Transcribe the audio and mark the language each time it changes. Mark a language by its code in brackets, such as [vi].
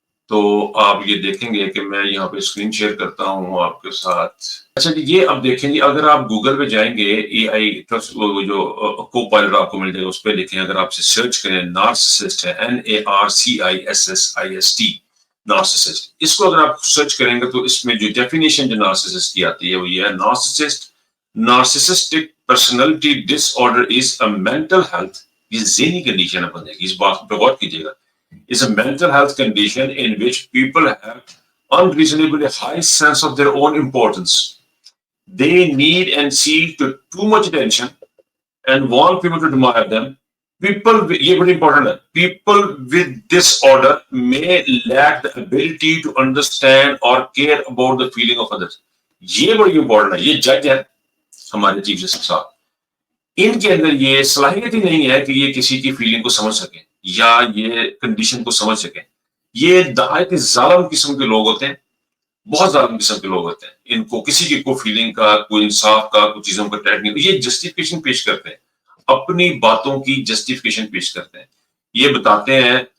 [ur] تو آپ یہ دیکھیں گے کہ میں یہاں پہ اسکرین شیئر کرتا ہوں آپ کے ساتھ۔ اچھا جی، یہ اب دیکھیں جی، اگر آپ گوگل پہ جائیں گے، اے آئی جو کو پائلٹ آپ کو مل جائے گا، اس پہ لکھیں، اگر آپ سے سرچ کریں نارسسسٹ ہے NARCISSIST نارسسسٹ، اس کو اگر آپ سرچ کریں گے تو اس میں جو ڈیفینیشن جو نارسسسٹ کی آتی ہے وہ یہ ہے: [en] narcissistic personality disorder is a mental health, [ur] یہ ذہنی کنڈیشن ہے بندے کی، اس بات پہ غور کیجیے گا، [en] is a mental health condition in which people have unreasonably high sense of their own importance. They need and seek to too much attention and want people to admire them. People, [ur] یہ بڑی important ہے، [en] people with disorder may lack the ability to understand or care about the feeling of others. [ur] یہ بڑی important ہے، یہ جج ہے ہمارے چیف جسٹس صاحب، ان کے اندر یہ صلاحیت ہی نہیں ہے کہ یہ کسی کی فیلنگ کو سمجھ سکیں یا یہ کنڈیشن کو سمجھ سکیں۔ یہ نہایت ظالم قسم کے لوگ ہوتے ہیں، بہت ظالم قسم کے لوگ ہوتے ہیں، ان کو کسی کی کوئی فیلنگ کا، کوئی انصاف کا، کوئی چیزوں کا ٹریک نہیں، یہ جسٹیفیکیشن پیش کرتے ہیں، اپنی باتوں کی جسٹیفیکیشن پیش کرتے ہیں، یہ بتاتے ہیں